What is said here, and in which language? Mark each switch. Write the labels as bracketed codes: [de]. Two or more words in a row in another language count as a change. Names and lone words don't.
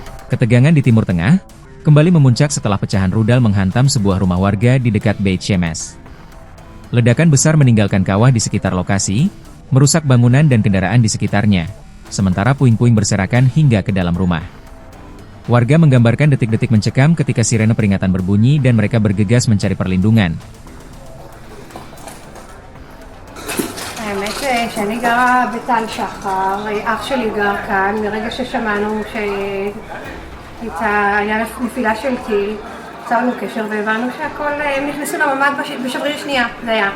[id] Ketegangan di Timur Tengah kembali memuncak setelah pecahan rudal menghantam sebuah rumah warga di dekat Beit Shemesh. Ledakan besar meninggalkan kawah di sekitar lokasi, merusak bangunan dan kendaraan di sekitarnya, sementara puing-puing berserakan hingga ke dalam rumah. Warga menggambarkan detik-detik mencekam ketika sirene peringatan berbunyi dan mereka bergegas mencari perlindungan. [he] האמת שאני גרה בטל שחר, אח שלי גר כאן, מרגע ששמענו היה נפילה של טיל, יצרנו קשר והבנו שהכל, הם נכנסו לממ"ד בשבריר שנייה, זה היה.